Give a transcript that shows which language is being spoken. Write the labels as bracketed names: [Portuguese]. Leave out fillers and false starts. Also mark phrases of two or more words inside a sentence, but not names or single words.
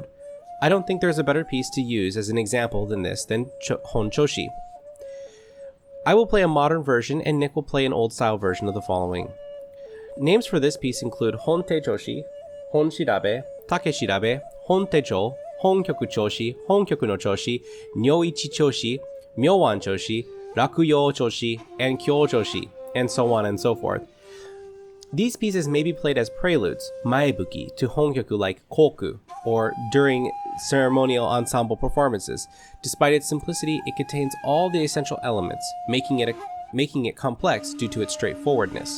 [English] I don't think there's a better piece to use as an example than this than Honchoshi. I will play a modern version and Nick will play an old style version of the following. Names for this piece include Hontechoshi, Honshirabe, Takeshirabe, Hontecho, Honkyoku Choshi, Honkyoku no Choshi, Nyoichi Choshi, Myowan Choshi, Rakuyo Choshi, and Kyo Choshi, and so on and so forth. These pieces may be played as preludes, maebuki, to honkyoku like koku, or during ceremonial ensemble performances. Despite its simplicity, it contains all the essential elements, making it complex due to its straightforwardness.